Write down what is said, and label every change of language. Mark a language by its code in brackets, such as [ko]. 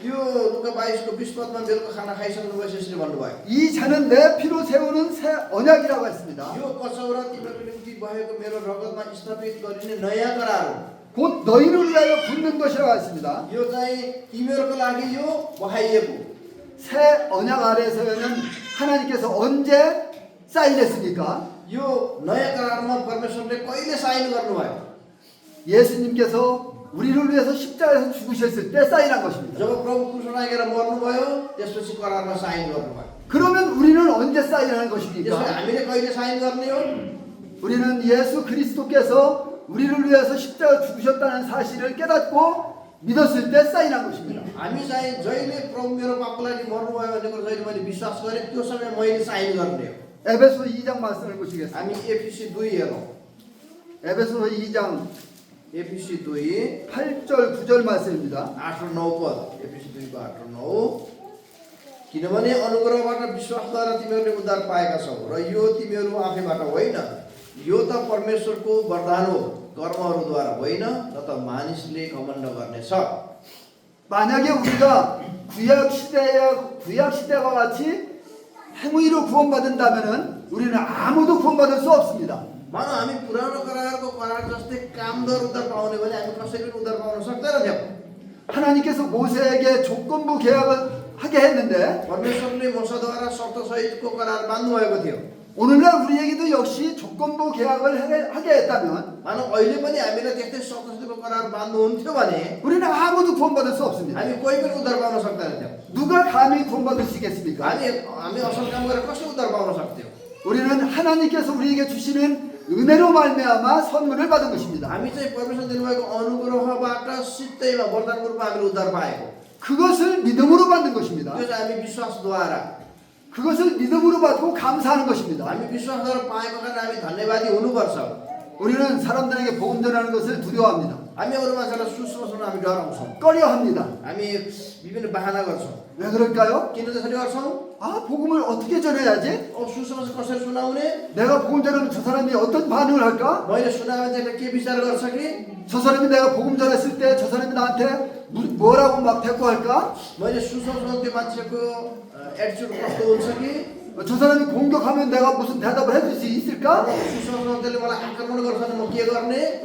[ne] यो लुका 22को 20 पदमा बेलुका खाना खाइसक्नु भएपछि यसरी भन्नुभयो, [ko] 이 잔은 내 피로 세우는 새 언약이라고 했습니다. [ne] यो कचौरा तिमीहरूको निम्ति भएको मेरो रगतमा स्थापित गरिने नयाँ करार हो। [ko] 곧 너희를 위하여 붓는 것이라고 했습니다. [ne] यो चाहिँ तिमीहरूको लागि यो बहाइएको। [ko] 새 언약 아래서는 하나님께서 언제 사인했습니까? [ne] यो नयाँ करारमा परमेश्वरले कहिले साइन गर्नुभयो? [ko] 예수님께서 우리를 위해서 십자가에서 죽으셨을 때 사인한 것입니다. [ne] जब प्रभु क्रुसमा लागेर मर्नुभयो त्यसपछि करारमा साइन गर्नुभयो। [ko] 그러면 우리는 언제 사인하는 [ne] त्यसो [ko] 것입니까? [ne] हामीले कहिले साइन गर्ने हो? [ko] 우리는 예수 그리스도께서 우리를 위해서 십자가 죽으셨다는 사실을 깨닫고 믿었을 때 사인한 것입니다. [ne] हामी चाहिँ जहिले प्रभु मेरो पापको लागि मर्नुभयो भन्ने कुरा जहिले मैले विश्वास गरेँ त्यो समय मैले साइन गर्ने हो। [ko] 에베소 2장 말씀을 보시겠습니다. [ne] हामी एफिसी 2 हेरौँ। [ko] 에베소 2장 [ne] एफिसी 2 [ko] 8절 9절 말씀입니다. [ne] 8 र 9 पद। एफिसी 2 को 8 र 9। किनभने अनुग्रहबाट विश्वासद्वारा तिमीहरूले उद्धार पाएका छौ र यो तिमीहरू आफैबाट होइन, यो त परमेश्वरको वरदान हो, कर्महरूद्वारा होइन, न त मानिसले घमण्ड गर्नेछ। [ko] 만약에 우리가 구약 시대와 같이 행위로 구원받는다면은 우리는 아무도 구원받을 수 없습니다. [ne] मानौ हामी पुरानो करारको करार जस्तै कामदार उद्धार पाउने भने हामी कसैले उद्धार पाउन सक्दैनथ्यौँ। [ko] 하나님께서 모세에게 조건부 계약을 하게 했는데 [ne] परमेश्वरले मोसाद्वारा शर्तसहितको करार बाँध्नुभएको थियो। [ko] 오늘날 우리에게도 역시 조건부 계약을 하게 했다면 [ne] मानौ अहिले पनि हामीलाई त्यस्तै शर्तसहितको करार बाँध्नुहुन्थ्यो भने [ko] 우리는 아무도 구원받을 수 없습니다. [ne] हामी कोही पनि उद्धार पाउन सक्दैनथ्यौँ। [ko] 누가 감히 구원받을 수 있겠습니까? [ne] हामी असल काम गरेर कसरी उद्धार पाउन सक्थ्यौँ? [ko] 우리는 하나님께서 우리에게 주시는 은혜로 말미암아 선물을 받은 것입니다. [ne] हामी चाहिँ परमेश्वर दिनुभएको अनुग्रहबाट सित्तैमा वरदानको रूपमा हामीले उद्धार पाएको। [ko] 그것을 믿음으로 받는 것입니다. [ne] त्यो चाहिँ हामी विश्वासद्वारा [ko] 그것을 믿음으로 받고 감사하는 것입니다. [ne] हामी विश्वासद्वारा पाएको कारण हामी धन्यवादी हुनुपर्छ। [ko] 우리는 사람들에게 복음 전하는 것을 두려워합니다. [ne] हामी अरू मान्छेलाई सुसमाचार हामी डराउँछौँ [ko] 꺼려합니다. [ne] हामी विभिन्न बाहना गर्छौँ [ko] 왜 그럴까요? [ne] किन त्यसरी गर्छौँ [ko] 아, 복음을 어떻게 전해야지? [ne] सुसमाचार कसरी सुनाउने [ko] 내가 복음 전하면 저 사람이 어떤 반응을 할까? [ne] मैले सुनायो भने के विचार गर्छ कि [ko] 저 사람이 내가 복음 전했을 때 저 사람이 나한테 뭐라고 막 대꾸할까? [ne] मैले सुसमाचार त्यो मान्छेको एटिच्युड कस्तो हुन्छ कि [ko] 저 사람이 공격하면 내가 무슨 대답을 해줄 수 있을까? [ne] सुसमाचारले मलाई आक्रमण गर्छ भने म के गर्ने